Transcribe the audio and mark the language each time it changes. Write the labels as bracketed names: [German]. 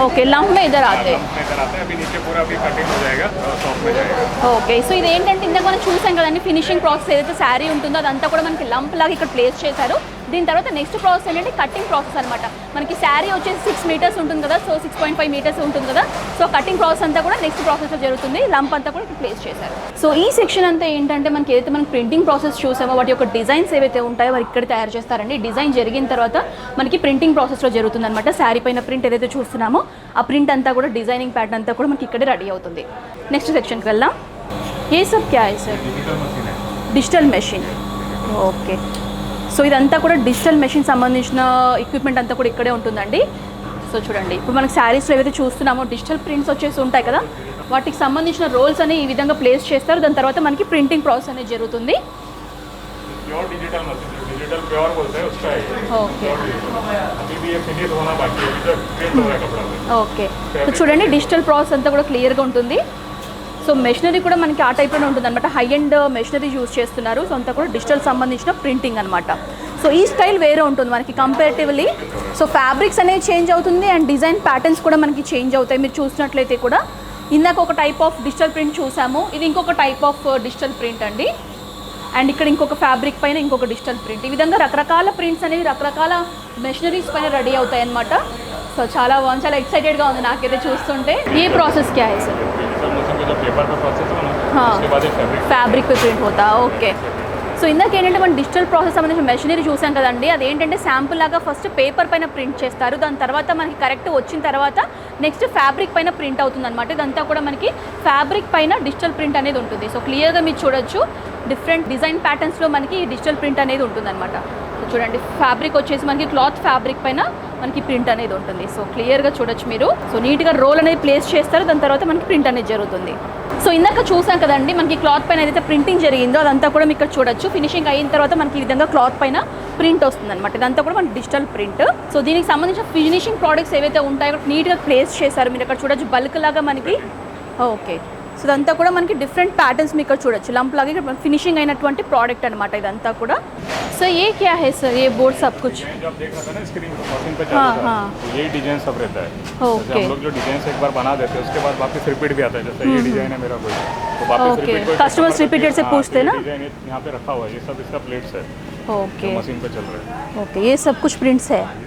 [Hindi] Okay lump में इधर आते लंप में इधर आते हैं, अभी नीचे पूरा अभी कटिंग हो जाएगा और सॉफ्ट में जाएगा। [Telugu] ఓకే సో ఇది ఏంటంటే ఇందాక మనం చూసాం కదండి ఫినిషింగ్ ప్రాసెస్ ఏదైతే శారీ ఉంటుందో అదంతా కూడా మనకి లంప్ లాగా ఇక్కడ ప్లేస్ చేశారు। దీని తర్వాత నెక్స్ట్ ప్రాసెస్ ఏంటంటే కటింగ్ ప్రాసెస్ అనమాట। మనకి శారీ వచ్చేసి 6 మీటర్స్ ఉంటుంది కదా, సో 6.5 మీటర్స్ ఉంటుంది కదా, సో కటింగ్ ప్రాసెస్ అంతా కూడా నెక్స్ట్ ప్రాసెస్లో జరుగుతుంది, లంప్ అంతా కూడా ఇక్కడ ప్లేస్ చేశారు। సో ఈ సెక్షన్ అంతా ఏంటంటే మనకి ఏదైతే మనం ప్రింటింగ్ ప్రాసెస్ చూసామో వాటి యొక్క డిజైన్స్ ఏవైతే ఉంటాయో వారు ఇక్కడ తయారు చేస్తారండి। డిజైన్ జరిగిన తర్వాత మనకి ప్రింటింగ్ ప్రాసెస్లో జరుగుతుంది అనమాట। శారీ పైన ప్రింట్ ఏదైతే చూస్తున్నామో ఆ ప్రింట్ అంతా కూడా డిజైనింగ్ ప్యాటర్న్ అంతా కూడా మనకి ఇక్కడే రెడీ అవుతుంది। నెక్స్ట్ సెక్షన్కి వెళ్దాం। [Hindi] ఏ సబ్ క్యా high sir? [Telugu] Digital machine. Okay so ఇదంతా కూడా డిజిటల్ మెషిన్ సంబంధించిన ఎక్విప్మెంట్ అంతా కూడా ఇక్కడే ఉంటుందండి। సో చూడండి ఇప్పుడు మనకి శారీస్లో ఏవైతే చూస్తున్నామో డిజిటల్ ప్రింట్స్ వచ్చేసి ఉంటాయి కదా, వాటికి సంబంధించిన రోల్స్ అని ఈ విధంగా ప్లేస్ చేస్తారు, దాని తర్వాత మనకి ప్రింటింగ్ ప్రాసెస్ అనేది జరుగుతుంది। [Hindi] Pure digital machine, digital pure बोलते हैं उसका है। [Telugu] ఓకే [Hindi] अभी भी ये फिनिश होना बाकी है, अभी तक प्रिंट हो रहा है कपड़ा में। [Telugu] ఓకే సో చూడండి డిజిటల్ ప్రాసెస్ అంతా కూడా క్లియర్గా ఉంటుంది। సో మెషినరీ కూడా మనకి ఆ టైప్లోనే ఉంటుంది అనమాట, హై అండ్ మెషినరీ యూజ్ చేస్తున్నారు। సో అంతా కూడా డిజిటల్ సంబంధించిన ప్రింటింగ్ అనమాట। సో ఈ స్టైల్ వేరే ఉంటుంది మనకి కంపారిటివ్లీ। సో ఫ్యాబ్రిక్స్ అనేవి చేంజ్ అవుతుంది అండ్ డిజైన్ ప్యాటర్న్స్ కూడా మనకి చేంజ్ అవుతాయి। మీరు చూసినట్లయితే కూడా ఇందాక ఒక టైప్ ఆఫ్ డిజిటల్ ప్రింట్ చూసాము, ఇది ఇంకొక టైప్ ఆఫ్ డిజిటల్ ప్రింట్ అండి, అండ్ ఇక్కడ ఇంకొక ఫ్యాబ్రిక్ పైన ఇంకొక డిజిటల్ ప్రింట్। ఈ విధంగా రకరకాల ప్రింట్స్ అనేవి రకరకాల మెషినరీస్ పైన రెడీ అవుతాయి అనమాట। సో చాలా బాగుంది, చాలా ఎక్సైటెడ్గా ఉంది నాకైతే చూస్తుంటే। ఈ ప్రాసెస్ [Hindi] क्या है सर? पेपर पे प्रोसेस होना, उसके बाद ये फैब्रिक फैब्रिक पे प्रिंट होता है। ओके [Telugu] సో ఇందాక ఏంటంటే మనం డిజిటల్ ప్రాసెస్ సంబంధించిన మెషినరీ చూసాం కదండి, అదేంటంటే శాంపుల్ లాగా ఫస్ట్ పేపర్ పైన ప్రింట్ చేస్తారు, దాని తర్వాత మనకి కరెక్ట్ వచ్చిన తర్వాత నెక్స్ట్ ఫ్యాబ్రిక్ పైన ప్రింట్ అవుతుంది అనమాట. ఇదంతా కూడా మనకి ఫ్యాబ్రిక్ పైన డిజిటల్ ప్రింట్ అనేది ఉంటుంది. సో క్లియర్గా మీరు చూడొచ్చు డిఫరెంట్ డిజైన్ ప్యాటర్న్స్లో మనకి డిజిటల్ ప్రింట్ అనేది ఉంటుంది అనమాట. సో చూడండి ఫ్యాబ్రిక్ వచ్చేసి మనకి క్లాత్ ఫ్యాబ్రిక్ పైన మనకి ప్రింట్ అనేది ఉంటుంది. సో క్లియర్గా చూడొచ్చు మీరు. సో నీట్గా రోల్ అనేది ప్లేస్ చేస్తారు, దాని తర్వాత మనకి ప్రింట్ అనేది జరుగుతుంది. సో ఇందాక చూసాం కదండి మనకి క్లాత్ పైన ఏదైతే ప్రింటింగ్ జరిగిందో అదంతా కూడా మీకు ఇక్కడ చూడొచ్చు. ఫినిషింగ్ అయిన తర్వాత మనకి ఈ విధంగా క్లాత్ పైన ప్రింట్ వస్తుంది అనమాట. ఇదంతా కూడా మనకి డిజిటల్ ప్రింట్. సో దీనికి సంబంధించిన ఫినిషింగ్ ప్రోడక్ట్స్ ఏవైతే ఉంటాయో నీట్గా ప్లేస్ చేశారు మీరు ఇక్కడ చూడొచ్చు. బల్క్ లాగా మనకి ఓకే. సో ఇదంతా కూడా మనకి డిఫరెంట్ ప్యాటర్న్స్ మీకు ఇక్కడ చూడొచ్చు. లంప్ లాగా ఇక్కడ ఫినిషింగ్ అయినటువంటి ప్రోడక్ట్ అనమాట ఇదంతా కూడా. సో [Hindi] ఏ క్యా హై సర్ ये बोर्ड सब कुछ जो आप देख रहे थे ना स्क्रीन पर मशीन पे चल रहा है, तो यही डिजाइन सब रहता है. जैसे हम लोग जो डिजाइन एक बार बना देते हैं उसके बाद वापस रिपीट भी आता है. जैसे ये डिजाइन है मेरा कोई, तो वापस रिपीट कोई कस्टमर्स रिपीटेड से पूछते हैं ना, डिजाइन यहाँ पे रखा हुआ है, ये सब इसका प्लेट्स है. ओके मशीन पे चल रहा है. ओके ये सब कुछ प्रिंट्स है.